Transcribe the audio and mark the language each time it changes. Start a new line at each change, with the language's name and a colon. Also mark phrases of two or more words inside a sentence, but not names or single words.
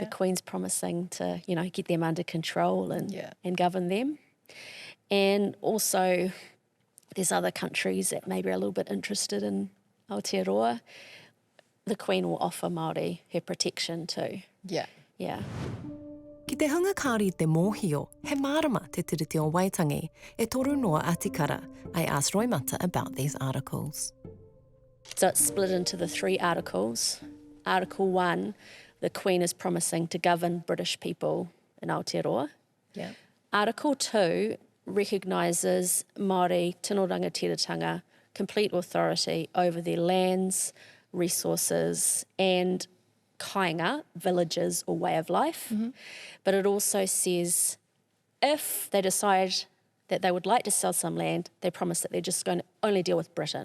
English: The Queen's promising to, get them under control and govern them. And also there's other countries that maybe are a little bit interested in Aotearoa. The Queen will offer Māori her protection too. Yeah. Yeah.
Māori: Ki te hanga kāri te mōhio, he mārama te tiriti o Waitangi, e toru noa atikara.
English: I asked Roimata about these articles. So it's split into the 3 articles. Article 1, the Queen is promising to govern British people in Aotearoa. Yeah. Article 2 recognises Māori
Māori: tino rangatiratanga
English: complete authority over their lands, resources and kāinga, villages or way of life. Mm-hmm. But it also says if they decide that they would like to sell some land, they promise that they're just going to only deal with Britain.